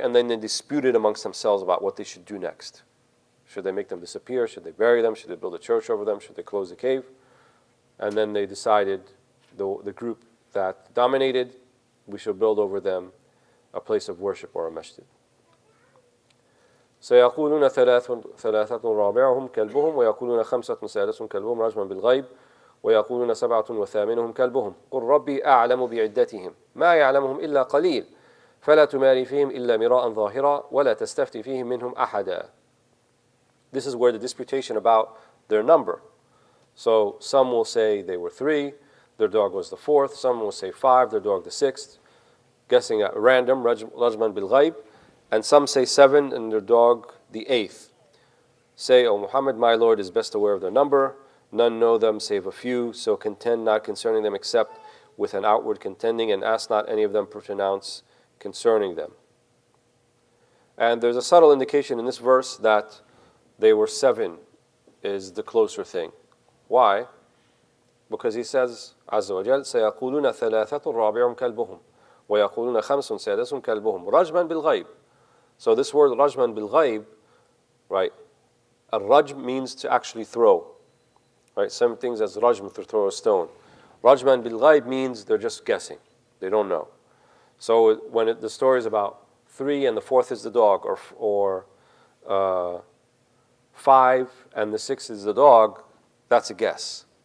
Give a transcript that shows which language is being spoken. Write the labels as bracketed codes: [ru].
[en] And then they disputed amongst themselves about what they should do next. Should they make them disappear? Should they bury them? Should they build a church over them? Should they close the cave? And then they decided, the group that dominated, we should build over them a place of worship or a masjid. [ar] سيقولون ثلاثة رابعهم كلبهم ويقولون خمسة سادسهم كلبهم رجما بالغيب ويقولون سبعة وثامنهم كلبهم قل ربي أعلم بعدتهم ما يعلمهم إلا قليل فلا تماري فيهم إلا مراء ظاهرا ولا تستفتي فيهم منهم أحدا. [en] This is where the disputation about their number. So some will say they were 3, their dog was the 4th. Some will say 5, their dog the 6th. Guessing at random, rajman bil ghaib. And some say 7 and their dog the 8th. Say, O Muhammad, my Lord is best aware of their number. None know them save a few, so contend not concerning them except with an outward contending, and ask not any of them to pronounce concerning them. And there's a subtle indication in this verse that they were 7 is the closer thing. Why? [ar] Because He says, Azza wa Jal, سَيَقُولُونَ ثَلَاثَةٌ رَابِعُمْ كَلْبُهُمْ وَيَقُولُونَ خَمْسٌ سَادِسٌ كَلْبُهُمْ رَجْمًا بِالْغَيْبِ. [en] So this word rajman bil ghaib, right? Rajm means to actually throw. Right? Some things as rajm, to throw a stone. Rajman bil ghaib means they're just guessing. They don't know. So when the story is about 3 and the 4th is the dog, or 5 and the 6th is the dog, that's a guess.